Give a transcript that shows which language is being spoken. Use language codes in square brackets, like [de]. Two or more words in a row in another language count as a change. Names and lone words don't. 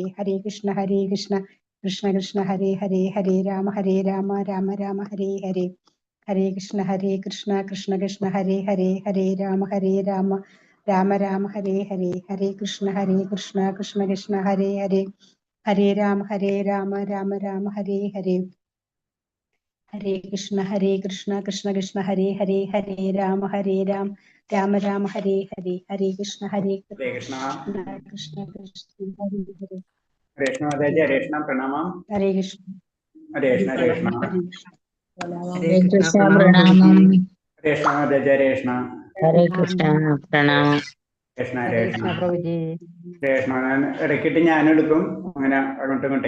[sa] ഹരേ കൃഷ്ണ കൃഷ്ണ കൃഷ്ണ ഹരേ ഹരേ ഹരേ രാമ രാമ രാമ ഹരേ ഹരേ ഹരേ കൃഷ്ണ കൃഷ്ണ കൃഷ്ണ ഹരേ ഹരേ ഹരേ രാമ രാമ രാമ ഹരേ ഹരേ ഹരേ കൃഷ്ണ കൃഷ്ണ കൃഷ്ണ ഹരേ ഹരേ ഹരേ രാമ രാമ രാമ ഹരേ ഹരേ ഹരേ കൃഷ്ണ കൃഷ്ണ കൃഷ്ണ ഹരേ ഹരേ ഹരേ രാമ രാമ രാമ ഹരേ ഹരേ ഹരേ കൃഷ്ണ കൃഷ്ണ കൃഷ്ണ കൃഷ്ണ ഹരേ ഹരേ [ml] ഹരേ കൃഷ്ണ പ്രണാമം. ഹരേ കൃഷ്ണ ഹരേ കൃഷ്ണ ഹരേ കൃഷ്ണ പ്രണാമം. ഹരേ കൃഷ്ണ ഹരേ കൃഷ്ണ പ്രണാമം. കൃഷ്ണ പ്രഭുജി. കൃഷ്ണ ഇടയ്ക്കിട്ട് ഞാനും എടുക്കും, അങ്ങനെ അങ്ങോട്ടും ഇങ്ങോട്ടേ.